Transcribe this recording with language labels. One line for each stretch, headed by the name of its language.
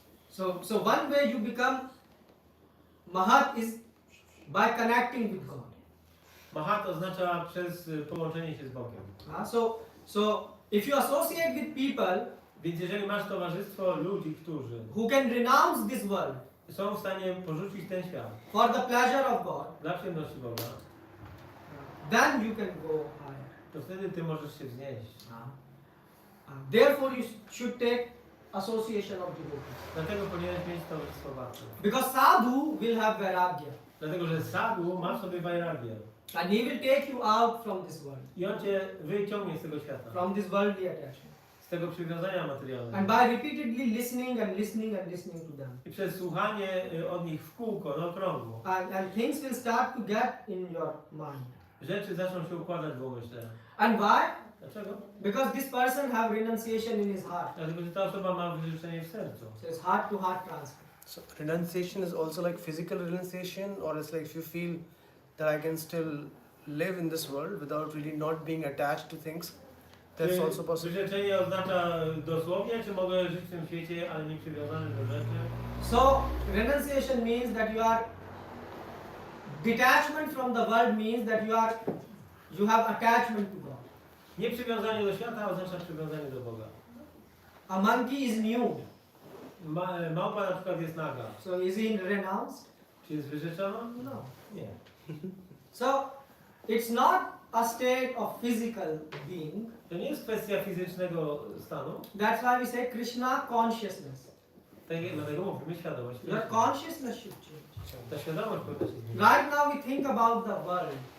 English: So one way you become Mahat is by connecting with God.
Polish: Mahat oznacza przez połączenie się z Bogiem.
English: So if you associate with people
Polish: Więc jeżeli masz towarzystwo ludzi, którzy
English: who can renounce this world
Polish: są w stanie porzucić ten świat
English: for the pleasure of God,
Polish: dla przyjemności Boga,
English: then you can go higher.
Polish: to wtedy ty możesz się wznieść.
English: Therefore you should take association of devotees.
Polish: Dlatego powinieneś mieć towarzystwo wartów.
English: Because sadhu will have vairagya.
Polish: Dlatego, że sadhu ma w sobie vairagię.
English: And he will take you out from this world.
Polish: I on cię wyciągnie z tego świata.
English: From this worldly attachment.
Polish: Z tego przywiązania
English: And
Polish: materialnego.
English: by repeatedly listening and listening and listening to them.
Polish: I przez słuchanie od nich w kółko, na okrągło.
English: And things will start to get in your mind.
Polish: Rzeczy zaczną się układać w umyśle.
English: And why?
Polish: Dlaczego?
English: Because this person have renunciation in his heart.
Polish: Dlatego, że ta osoba ma wyrzeczenie w sercu.
English: So it's heart to heart transfer. So renunciation is also like physical renunciation, or it's like if you feel that I can still live in this world without really not being attached to things. That's also possible.
Polish: Przyrzeczenie oznacza dosłownie, czy mogę żyć w tym świecie, ale nie przywiązany do rzeczy?
English: So renunciation means that you are detachment from the world means that you have attachment to God.
Polish: Nieprzywiązanie do świata oznacza przywiązanie do Boga.
English: A monkey is nude.
Polish: Małpa na przykład jest naga.
English: So is he renounced?
Polish: Czy jest wyrzeczona?
English: No.
Polish: Nie.
English: So it's not a state of physical being.
Polish: To nie jest kwestia fizycznego stanu.
English: That's why we say Krishna consciousness.
Polish: Dlatego mówimy świadomość.
English: Your consciousness should change.
Polish: Ta świadomość powinna się zmienić.
English: Right now we think about the world,